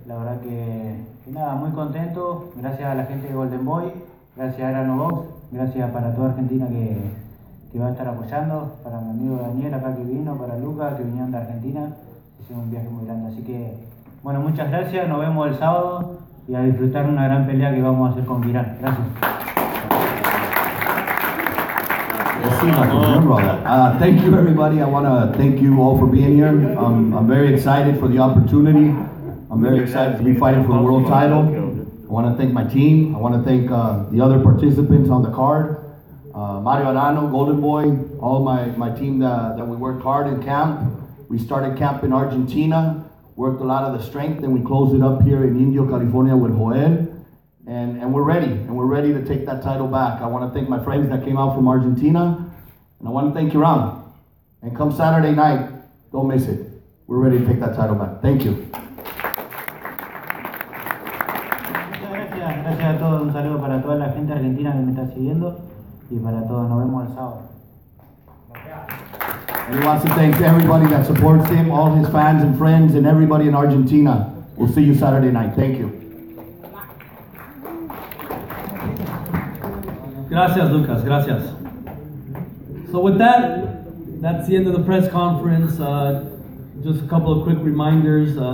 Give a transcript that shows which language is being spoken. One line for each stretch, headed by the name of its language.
Spanish: La verdad que nada, muy contento. Gracias a la gente de Golden Boy, gracias a Arano Box, gracias para toda Argentina que va a estar apoyando, para mi amigo Daniel acá que vino, para Lucas que vinieron de Argentina. Hicimos un viaje muy grande, así que muchas gracias, nos vemos el sábado y a disfrutar una gran pelea que vamos a hacer con Tiram. Gracias.
English: Thank you, everybody. I want to thank you all for being here. I'm very excited for the opportunity. I'm very excited to be fighting for the world title. I want to thank my team. I want to thank the other participants on the card. Mario Arano, Golden Boy, all my team that we worked hard in camp. We started camp in Argentina, worked a lot of the strength, and we closed it up here in Indio, California with Joel. And we're ready to take that title back. I want to thank my friends that came out from Argentina, and I want to thank Tiram. And come Saturday night, don't miss it. We're ready to take that title back. Thank you.
Spanish: Gracias a todos, un saludo para toda la gente argentina que me está siguiendo y para todos, nos vemos el sábado.
English: And he wants to thank everybody that supports him, all his fans and friends, and everybody in Argentina. We'll see you Saturday night. Thank you.
Spanish: Gracias, Lucas. Gracias.
English: So with that's the end of the press conference. Just a couple of quick reminders.